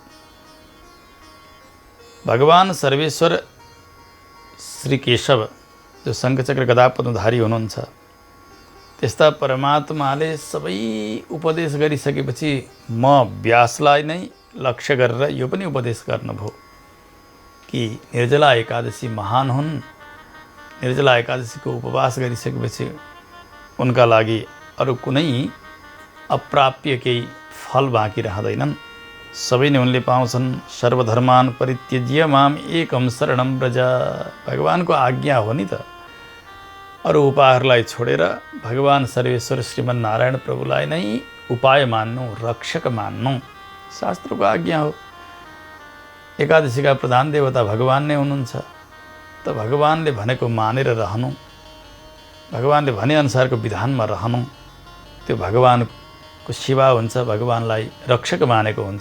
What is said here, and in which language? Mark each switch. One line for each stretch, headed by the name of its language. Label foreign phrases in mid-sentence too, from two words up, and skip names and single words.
Nepali: भगवान सर्वेश्वर श्री केशव जो शङ्खचक्र गदा पद्मधारी हुनुहुन्छ, त्यस्ता परमात्माले सबै उपदेश गरिसकेपछि म व्यासलाई नै लक्ष्य गरेर यो पनि उपदेश गर्नुभयो कि निर्जला एकादशी महान हुन्। निर्जला एकादशीको उपवास गरिसकेपछि उनका लागि अरू कुनै अप्राप्य केही फल बाँकी रहँदैनन्, सबै नै उनले पाउँछन्।
Sanskrit: सर्वधर्मान परित्यज्य माम एकम शरणं व्रज।
Nepali: भगवानको आज्ञा हो नि त। अरू उपायहरूलाई छोडेर भगवान सर्वेश्वर श्रीमन नारायण प्रभुलाई नै उपाय मान्नु, रक्षक मान्नु, शास्त्रको आज्ञा हो। एकादशीका प्रधान देवता भगवान नै हुनुहुन्छ, त भगवानले भनेको मानेर रहनु, भगवानले भनेअनुसारको विधानमा रहनु, त्यो भगवानको सेवा हुन्छ, भगवानलाई रक्षक मानेको हुन्छ।